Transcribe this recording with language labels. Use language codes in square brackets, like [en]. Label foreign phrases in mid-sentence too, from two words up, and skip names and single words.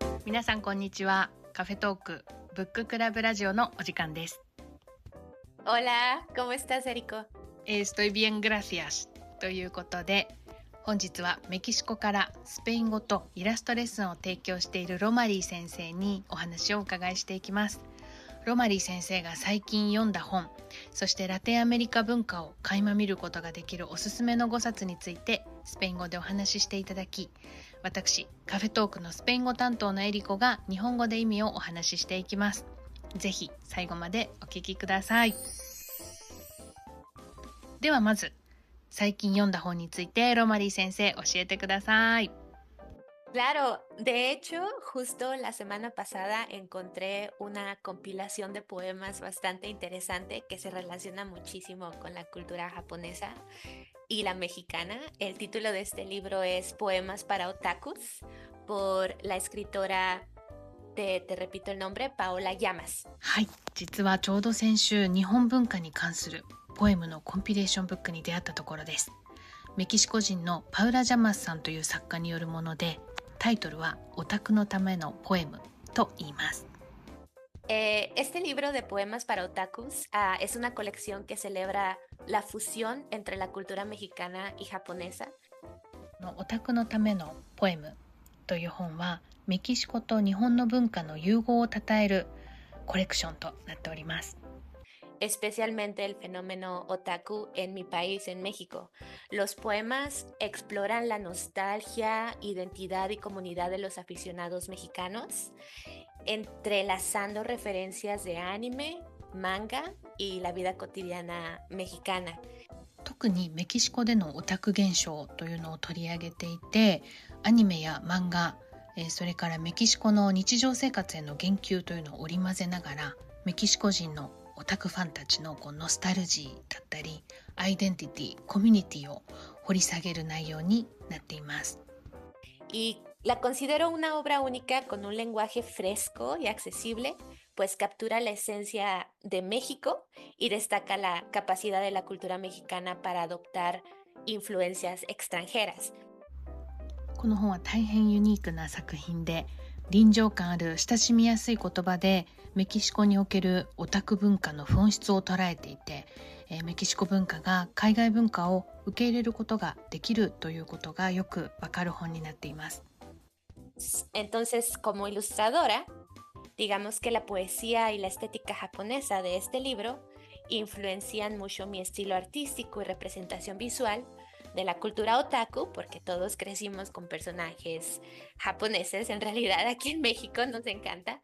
[ja] 皆さんこんにちは。カフェトークブッククラブラジオのお時間です。 [es] Hola, ¿cómo estás, Eriko? Estoy bien, gracias [ja] ということで、本日はメキシコからスペイン語とイラストレッスンを提供しているロマリー先生にお話をお伺いしていきます。ロマリー先生が最近読んだ本、そしてラテンアメリカ文化を垣間見ることができるおすすめの5冊についてスペイン語でお話ししていただき、私カフェトークのスペイン語担当のエリコが日本語で意味をお話ししていきます。ぜひ最後までお聞きください。ではまず最近読んだ本についてロマリー先生教えてください。 [es] Claro, de hecho, justo la semana pasada encontré una compilación de poemas bastante interesante que se relaciona muchísimo con la cultura japonesa y la mexicana. El título de este libro es Poemas para Otakus por la escritora, te repito el nombre, Paola Llamas. [ja] はい、実はちょうど先週日本文化に関するポエムのコンピレーションブックに出会ったところです。メキシコ人のパウラ・ジャマスさんという作家によるもので、タイトルはオタクのためのポエムと言います。 [es] Este libro de poemas para otakus es una colección que celebra la fusión entre la cultura mexicana y japonesa. [ja] オタクのためのポエムという本はメキシコと日本の文化の融合をたたえるコレクションとなっております。 [es] Especialmente el fenómeno otaku en mi país, en México. Los poemas exploran la nostalgia, identidad y comunidad de los aficionados mexicanos, entrelazando referencias de anime, manga y la vida cotidiana mexicana. [ja] 特にメキシコでのオタク現象というのを取り上げていて、アニメや漫画、それからメキシコの日常生活への言及というのを織り交ぜながら、メキシコ人のオタクファンたちのノスタルジーだったりアイデンティティ、コミュニティを掘り下げる内容になっています。 [es] Y la considero una obra única con un lenguaje fresco y accesible, pues captura la esencia de México y destaca la capacidad de la cultura mexicana para adoptar influencias extranjeras. [ja] この本は大変ユニークな作品で、臨場感ある親しみやすい言葉でメキシコにおけるオタク文化の本質を捉えていて、メキシコ文化が海外文化を受け入れることができるということがよくわかる本になっています。 [es] Entonces, como ilustradora, digamos que la poesía y la estética japonesa de este libro influencian mucho mi estilo artístico y representación visual de la cultura otaku, porque todos crecimos con personajes japoneses, en realidad aquí en México nos encanta.